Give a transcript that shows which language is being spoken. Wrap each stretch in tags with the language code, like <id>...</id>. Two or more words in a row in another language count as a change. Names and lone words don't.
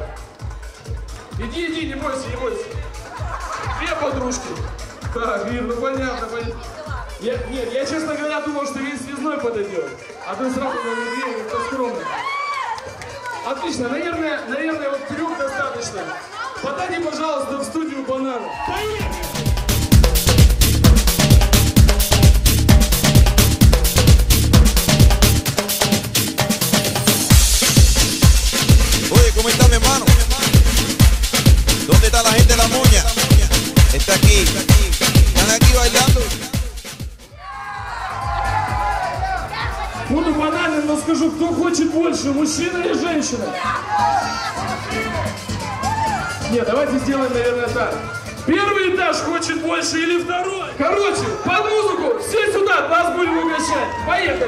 <ru>Иди, не бойся, не бойся. 2 подружки. Так, Ир, ну понятно. Нет, я, честно говоря, думал, что весь связной подойдет. А ты сразу на это скромно. Отлично, наверное, вот 3 достаточно. Подайте, пожалуйста, в студию банана. Поехали!</ru> <es>Oye, ¿cómo está mi hermano? ¿Dónde está la gente de la moña? Está aquí. Están aquí bailando.</es> <ru>Буду банален, но скажу, кто хочет больше, мужчина или женщина? Нет, давайте сделаем, наверное, так. Первый этаж хочет больше или второй? Короче, под музыку, все сюда, вас будем угощать.</ru>